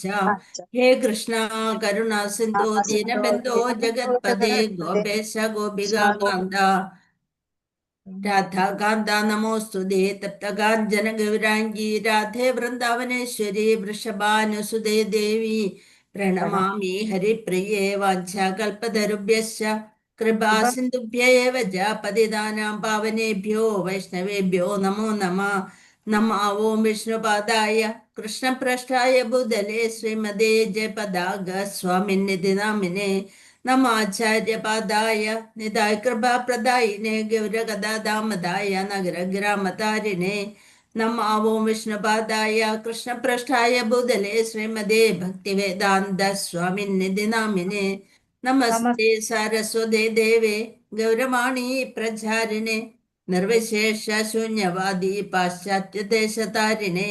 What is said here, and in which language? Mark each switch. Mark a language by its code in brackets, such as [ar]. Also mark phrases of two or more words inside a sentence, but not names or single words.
[sa] ഹേ കൃഷ്ണ കരുണാ സിന്ധു ദീനബന്ധോ ജഗത്പദേ ഗോപേശ ഗോപികാന്ത രാധാകാന്ത നമോസ്തുതേ. തപ്തകാഞ്ചന ഗൗരാംഗീ രാധേ വൃന്ദാവനേശ്വരി വൃഷഭാനുസുതേ ദേവി പ്രണമാമി ഹരിപ്രിയേ. വാഞ്ചാകൽപതരുഭ്യശ്ച കൃപാ സിന്ധുഭ്യേവ ച പതിതാനാം പാവനേഭ്യോ വൈഷ്ണവേഭ്യോ നമോ നമഃ. നമോ ഓം വിഷ്ണുപാദായ കൃഷ്ണപ്രഷ്ഠായ ഭൂതലേ ശ്രീമതേ ജയപതാക സ്വാമിനിധി നാമിനെ നമാചാര്യപാദായ നിതായ കൃപാപ്രദായിനെ ഗൗരഗദാദാമദായ നഗരഗ്രാമതാരിണേ. നമോ ഓം വിഷ്ണുപാദായ കൃഷ്ണപ്രഷ്ഠായ ഭൂതലേ ശ്രീമതേ ഭക്തിവേദാന്ത സ്വാമിനിധി നാമിനെ നമസ്തേ സാരസ്വതേ ദേവേ ഗൗരവാണി പ്രചാരിണേ നിർവിശേഷ ശൂന്യവാദി പാശ്ചാത്യദേശതാരിണേ.